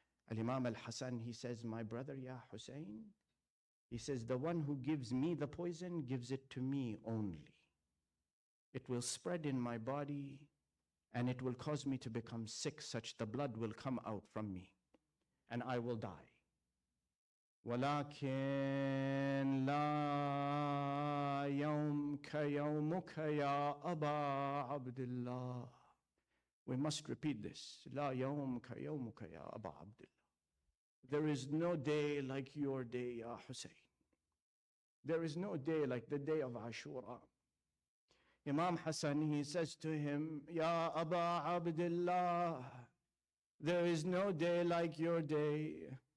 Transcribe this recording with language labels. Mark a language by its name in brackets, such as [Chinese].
[English] Al-Imam Al-Hasan, he says, my brother, Ya Hussein, he says, the one who gives me the poison gives it to me only. It will spread in my body and it will cause me to become sick, such the blood will come out from me, and I will die. [Arabic] ولكن لا يومك يومك يا أبا عبد الله. [English] We must repeat this. [Arabic] لا يومك يومك يا أبا عبد الله. [English] There is no day like your day, Ya Hussein. There is no day like the day of Ashura. Imam Hassan, he says to him, Ya Aba Abdullah, there is no day like your day.